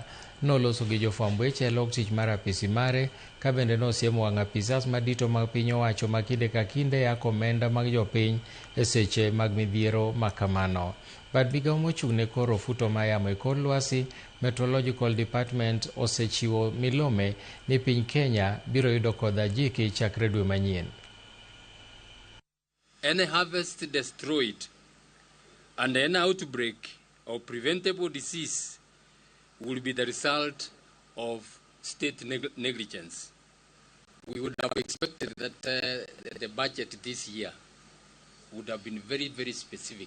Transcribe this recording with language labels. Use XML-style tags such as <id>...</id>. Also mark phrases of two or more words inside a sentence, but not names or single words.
<luo>Noloso gi jofwamb weche e log tich mar apisi mare, ka bende nosiemo wang' apisas madito mag piny owacho ma kinde ka kinde yako omenda mag jopiny e seche mag midhiero makamano. Bad migawo mochung' ne koro futo ma yamo e kor lwasi, Meteorological Department osechiwo milome ni piny Kenya biro yudo kodh ajiki chakre dwe manyien.</luo> <en>Any harvest destroyed and an outbreak of preventable disease will be the result of state negligence. We would have expected that the budget this year would have been very, very specific.</en>